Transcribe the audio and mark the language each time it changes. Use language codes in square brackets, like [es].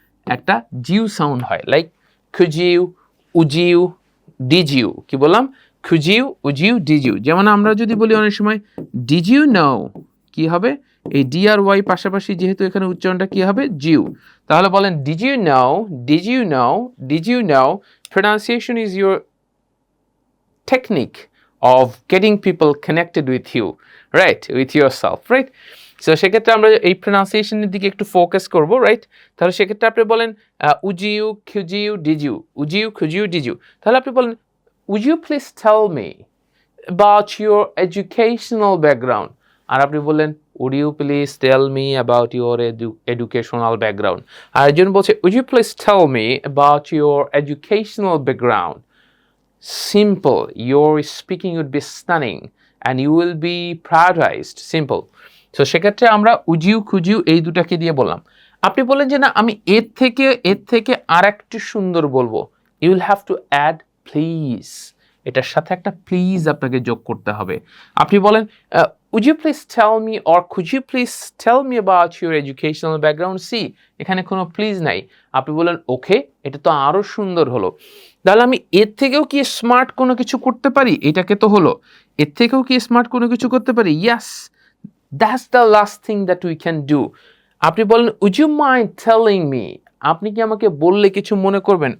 [bn] একটা জিউ সাউন্ড হয়, লাইক খুজিউ উজিউ ডিজিউ। কি বললাম? খুজিউ উজিউ ডিজিউ। যেমন আমরা যদি বলি অনেক সময় [en] did you know, [bn] কি হবে? এই ডি আর ওয়াই পাশাপাশি যেহেতু এখানে উচ্চারণটা কি হবে? জিউ। তাহলে বলেন [en] Did you know, did you know, did you know. Pronunciation is your technique of getting people connected with you, right? With yourself, right? [bn] So সেক্ষেত্রে আমরা এই প্রনাউন্সিয়েশনের দিকে একটু ফোকাস করব, রাইট? তাহলে সেক্ষেত্রে আপনি বলেন উজিউ খুজিউ ডিজিউ, উজিউ খুজিউ ডিজিউ। তাহলে আপনি বলেন [en] would you please tell me about your educational background, [bn] আর আপনি বললেন [en] would you please tell me about your educational background, [bn] আর একজন বলছে [en] would you please tell me about your educational background. Simple, your speaking would be stunning and you will be prioritized. Simple. [bn] So সেক্ষেত্রে আমরা উজিউ খুজিউ এই দুটাকে দিয়ে বললাম। আপনি বলেন যে না আমি এর থেকে আর একটু সুন্দর বলবো, [en] you will have to add please, [bn] এটার সাথে একটা প্লিজ আপনাকে যোগ করতে হবে। আপনি বলেন [en] would you please tell me or could you please tell me about your educational background? [bn] See, এখানে কোনো প্লিজ নাই, আপনি বলেন ওকে, এটা তো আরো সুন্দর হলো। তাহলে আমি এর থেকেও কি স্মার্ট কোনো কিছু করতে পারি? এটাকে তো হলো, এর থেকেও কি স্মার্ট কোনো কিছু করতে পারি? [en] Yes, that's the last thing that we can do. [bn] আপনি বলেন [en] would you mind telling me, [bn] আপনি কি আমাকে বললে কিছু মনে করবেন?